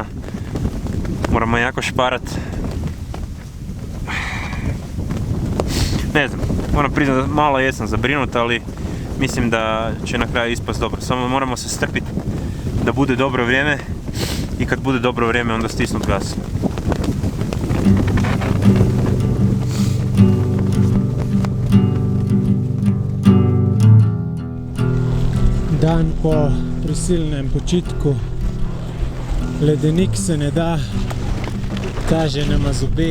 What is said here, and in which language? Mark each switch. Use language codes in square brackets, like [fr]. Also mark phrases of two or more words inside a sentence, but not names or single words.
[hr] Moramo jako šparat. Ne znam, moram priznati da malo jesam zabrinut, ali mislim da će na kraju ispast dobro. Samo moramo se strpiti da bude dobro vrijeme i kad bude dobro vrijeme onda stisnut gas. [sl] Dan po prisilnem počitku. Ledenik se ne da, kaže nama zobe.